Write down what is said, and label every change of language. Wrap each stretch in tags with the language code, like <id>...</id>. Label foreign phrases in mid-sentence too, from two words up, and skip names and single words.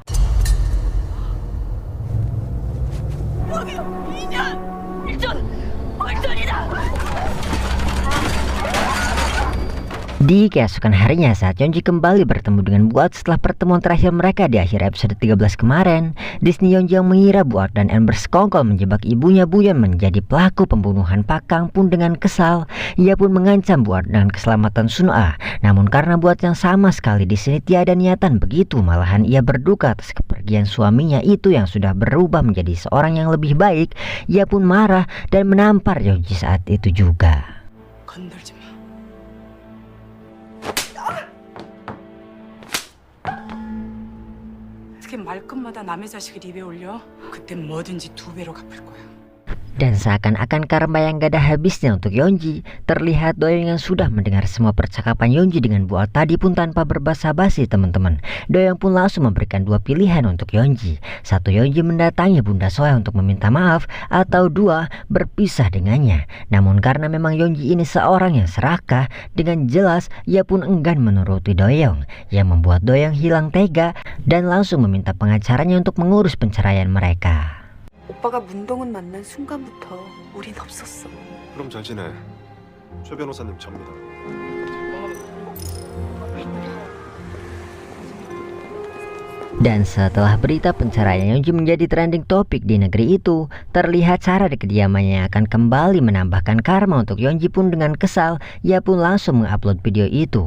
<id>Di keesokan harinya saat Yeonji kembali bertemu dengan Buat setelah pertemuan terakhir mereka di akhir episode 13 kemarin, Disney Yeonji yang mengira Buat dan Eun bersekongkol menjebak ibunya Buyeon menjadi pelaku pembunuhan Pak Kang pun dengan kesal, ia pun mengancam Buat dengan keselamatan Sun-a. Namun karena Buat yang sama sekali di sini tiada niatan begitu, malahan ia berduka atas kepergian suaminya itu yang sudah berubah menjadi seorang yang lebih baik, ia pun marah dan menampar Yeonji saat itu juga.</id> <ko>건들지 마. 어떻게 말끝마다 남의 자식을 입에 올려? 그땐 뭐든지 두 배로 갚을 거야.</ko> <id>Dan seakan-akan karma yang gak ada habisnya untuk Yeonji, terlihat Doyoung yang sudah mendengar semua percakapan Yeonji dengan Buat tadi pun tanpa berbasa-basi teman-teman. Doyoung pun langsung memberikan dua pilihan untuk Yeonji. Satu, Yeonji mendatangi Bunda Sohee untuk meminta maaf, atau dua, berpisah dengannya. Namun karena memang Yeonji ini seorang yang serakah, dengan jelas ia pun enggan menuruti Doyoung, yang membuat Doyoung hilang tega dan langsung meminta pengacaranya untuk mengurus penceraian mereka.</id> <ko>오빠가 문동훈 만난 순간부터 우린 없었어. 그럼 잘 지내. 최 변호사님 접니다.</ko> <id>Dan setelah berita penceraian Yeonji menjadi</id> <en>trending topik</en> <id>di negeri itu, terlihat cara di kediamannya yang akan kembali menambahkan karma untuk Yeonji pun dengan kesal, ia pun langsung mengupload video itu.</id>